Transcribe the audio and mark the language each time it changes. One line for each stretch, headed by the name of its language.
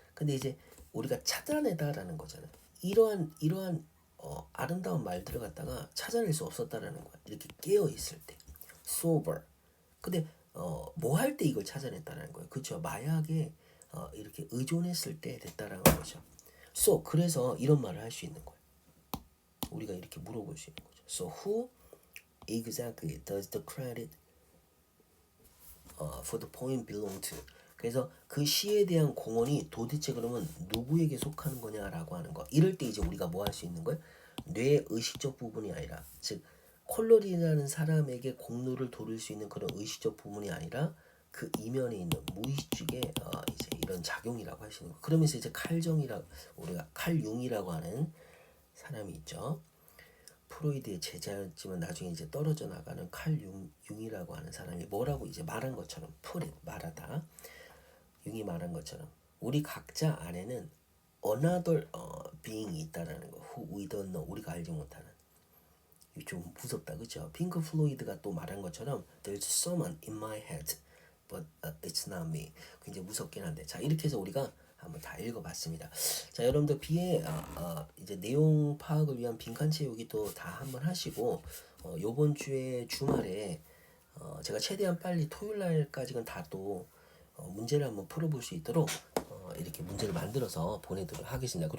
Korean: 근데 이제 우리가 찾아내다라는 거잖아요. 이러한 아름다운 말들을 갖다가 찾아낼 수 없었다라는 거야. 이렇게 깨어 있을 때, sober. 근데 뭐 할 때 이걸 찾아냈다라는 거예요. 그렇죠? 마약에 이렇게 의존했을 때 됐다라는 거죠. So 그래서 이런 말을 할 수 있는 거예요. 우리가 이렇게 물어볼 수 있는 거죠.
English: So who exactly does the credit for the poem belong to?
Korean: 그래서 그 시에 대한 공헌이 도대체 그러면 누구에게 속하는 거냐라고 하는 거. 이럴 때 이제 우리가 뭐 할 수 있는 거예요? 뇌의 의식적 부분이 아니라 즉 콜로리라는 사람에게 공로를 돌릴 수 있는 그런 의식적 부분이 아니라 그 이면에 있는 무의식의 이제 이런 작용이라고 할 수 있는 거. 그러면서 이제 칼정이라 우리가 칼융이라고 하는 사람이 있죠. 프로이드의 제자였지만 나중에 이제 떨어져 나가는 칼융이라고 하는 사람이 뭐라고 이제 말한 것처럼 말하다 융이 말한 것처럼 우리 각자 안에는
English: another being
Korean: 이 있다라는 거.
English: Who we don't know.
Korean: 우리가 알지 못하는. 좀 무섭다, 그렇죠? 핑크 플로이드가 또 말한 것처럼
English: There's someone in my head, but it's not me.
Korean: 굉장히 무섭긴 한데, 자 이렇게 해서 우리가 한번 다 읽어봤습니다. 자 여러분들 비의 이제 내용 파악을 위한 빈칸 채우기 또 다 한번 하시고 요번 주에 주말에 제가 최대한 빨리 토요일 날까지는 다 또 문제를 한번 풀어볼 수 있도록 이렇게 문제를 만들어서 보내도록 하겠습니다.